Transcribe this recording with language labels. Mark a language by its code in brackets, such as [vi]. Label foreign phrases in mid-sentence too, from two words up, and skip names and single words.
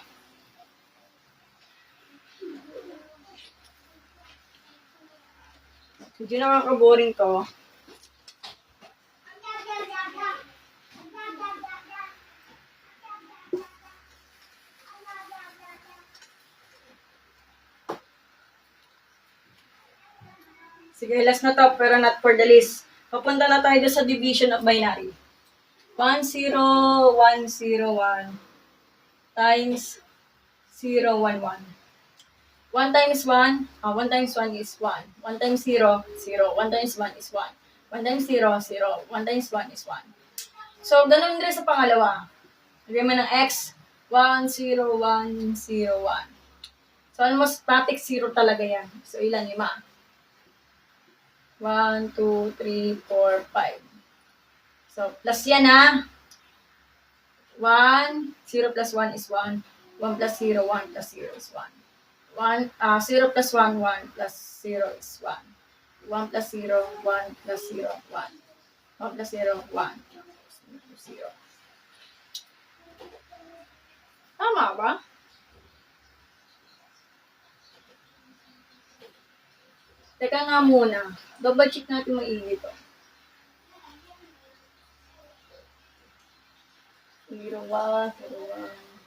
[tl] Medyo nakaka-boring to. Sige, last na to, pero [en] not for the list. [tl] Papunta na tayo sa [en] division of binary. [tl] 1, 0, 1, 0, 1 times 0, 1, 1. [en] 1 times 1, 1 times 1 is 1. 1 times 0, 0. 1 times 1 is 1. 1 times 0, 0. 1 times 1 is 1. [tl] So, ganun rin sa pangalawa. Lagyan mo ng x, 1, 0, 1, 0, 1. So, [en] almost static [tl] 0 talaga yan. So, ilan? 5. 1, 2, 3, 4, 5. So, plus yan ha. 1, 0 [en] plus 1 is 1. 1 plus 0, 1 plus 0 is 1. 0 plus 1, 1 plus 0 is 1. 1 plus 0, 1 plus 0, 1. 1 plus 0, 1. 0. [tl] Tama ba? Teka nga muna. Double check natin maigi to. 0, 1, 0, 1.